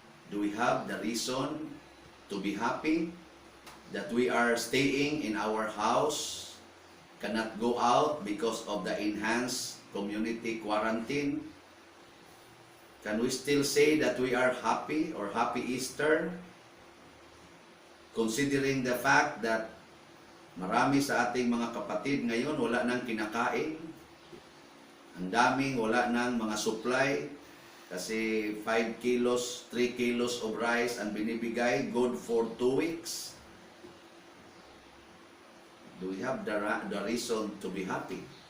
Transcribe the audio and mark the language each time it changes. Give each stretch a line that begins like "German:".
English: Do we have the reason to be happy that we are staying in our house, cannot go out because of the enhanced community quarantine? Can we still say that we are happy or happy Easter? Considering the fact that
Filipino: marami sa ating mga kapatid ngayon wala nang kinakain, ang daming wala nang mga supply, kasi 5 kilos, 3 kilos of rice ang binibigay,
English: good for 2 weeks. Do we have the reason to be happy?